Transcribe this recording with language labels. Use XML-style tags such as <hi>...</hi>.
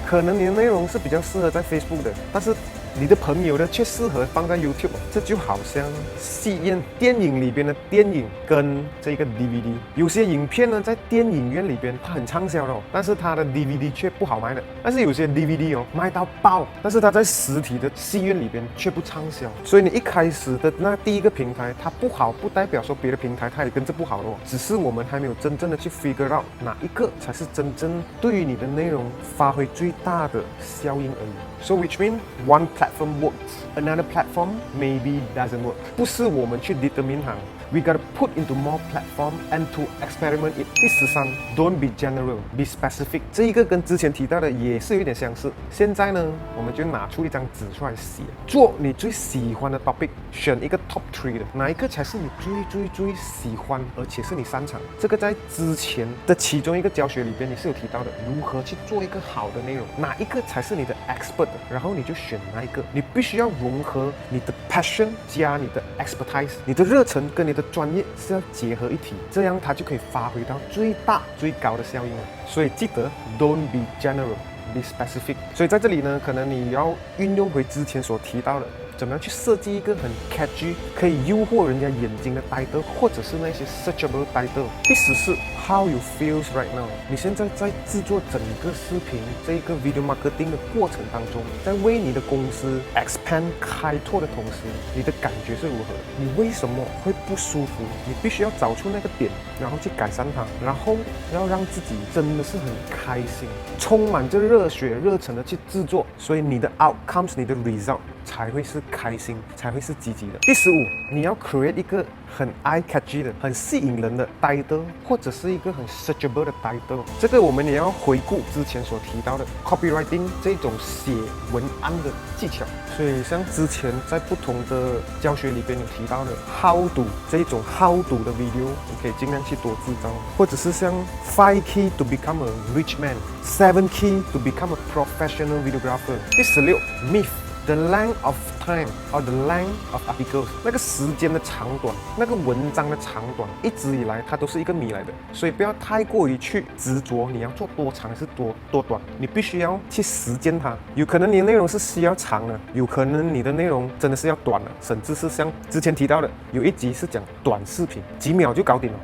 <zh>可能你的内容是比较适合在 Facebook 的，但是你的朋友呢却适合放在 YouTube， 这就好像戏院电影里边的电影跟这个 DVD， 有些影片呢在电影院里边它很畅销的但是它的 DVD 却不好卖的，但是有些 DVD 卖到爆，但是它在实体的戏院里边却不畅销。所以你一开始的那第一个平台它不好，不代表说别的平台它也跟着不好的只是我们还没有真正的去</zh> <en>figure out</en> <zh>哪一个才是真正对于你的内容发挥最大的效应而已。</zh> <en>So which means one platform works, another platform maybe doesn't work.</en> <zh>不是我们去 determine 它。</zh> <en>We gotta put into more platform and to experiment it.</en> <zh>第13</zh> <en>，Don't be general, be specific.</en> <zh>这一个跟之前提到的也是有点相似。现在呢，我们就拿出一张纸出来写，做你最喜欢的 topic， 选一个 top 3的，哪一个才是你最喜欢，而且是你擅长。这个在之前的其中一个教学里边，你是有提到的，如何去做一个好的内容，哪一个才是你的 expert 的，然后你就选哪一个。你必须要融合你的 passion 加你的 expertise， 你的热忱跟你的专业是要结合一体，这样它就可以发挥到最大最高的效应了。所以记得</zh> <en>Don't be general, be specific。</en> <zh>所以在这里呢，可能你要运用回之前所提到的，怎么样去设计一个很 catchy 可以诱惑人家眼睛的 title， 或者是那些 searchable title。第14</zh> <en>How you feels right now。</en> <zh>你现在在制作整个视频这一个 video marketing 的过程当中，在为你的公司 expand 开拓的同时，你的感觉是如何？你为什么会不舒服？你必须要找出那个点，然后去改善它，然后要让自己真的是很开心，充满着热血热忱的去制作，所以你的 outcomes， 你的 result才会是开心，才会是积极的。第15，你要 create 一个很 eye catchy 的、很吸引人的 title， 或者是一个很 searchable 的 title。这个我们也要回顾之前所提到的 copywriting 这种写文案的技巧。所以像之前在不同的教学里边有提到的 how to 这种 how to 的 video， 你可以尽量去多制造，或者是像</zh> <en>5 key to become a rich man， 7 key to become a professional videographer。</en> <zh>第16 myth。</zh> <en>The length of time or the length of articles，</en> <zh>那个时间的长短，那个文章的长短，一直以来它都是一个谜来的。所以不要太过于去执着你要做多长还是多短，你必须要去实践它。有可能你的内容是需要长的，有可能你的内容真的是要短的，甚至是像之前提到的，有一集是讲短视频，几秒就搞定了。</zh>